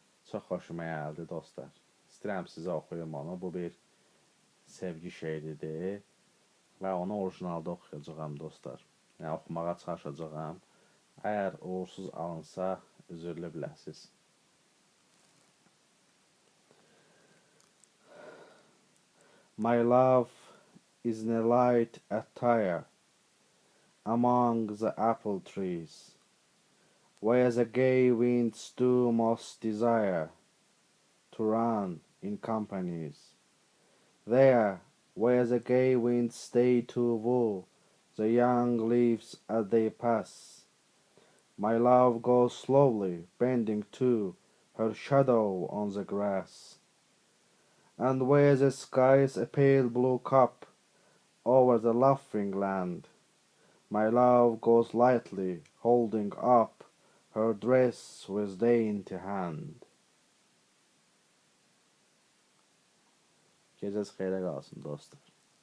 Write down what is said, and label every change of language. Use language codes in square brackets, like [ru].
[az] Çox xoşuma gəldi dostlar. İstəyirəm sizə oxuyum onu. Bu bir sevgi şeiridir və onu orijinalda oxuyacağam dostlar. Yəni oxumağa çalışacağam. Əgər uğursuz alınsa, üzrlü biləsiniz. [en] My love is in a light attire among the apple trees, where the gay winds do most desire to run in companies. There, where the gay winds stay to woo the young leaves as they pass, my love goes slowly, bending to her shadow on the grass. And where the sky's a pale blue cup over the laughing land, my love goes lightly, holding up her dress with dainty hand. [az] Gecəniz xeyrə qalsın dostlar.